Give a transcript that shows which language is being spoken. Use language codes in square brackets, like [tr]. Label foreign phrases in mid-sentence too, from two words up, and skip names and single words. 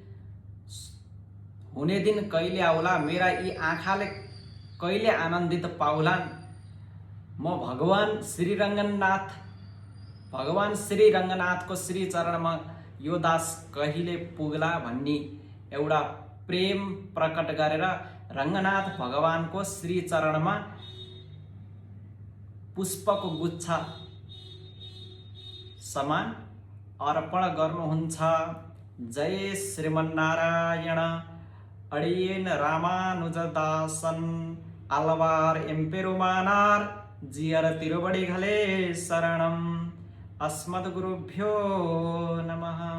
[ne] हुने दिन कहिले आउला, मेरा यी आँखाले कहिले आनन्दित पाउलान्, म भगवान श्री रङ्गनाथको श्री चरणमा यो दास कहिले पुग्ला भन्ने एउटा प्रेम प्रकट गरेर रङ्गनाथ भगवानको श्री चरणमा पुष्पको गुच्छा समान अर्पण गर्नुहुन्छ। जय श्रीमन्नारायण। [ta] அடியேன் இராமானுஜதாசன் ஆழ்வார் எம்பெருமானார் ஜீயர் திருவடிகளே சரணம்। [sa] अस्मद्गुरुभ्यो नमः।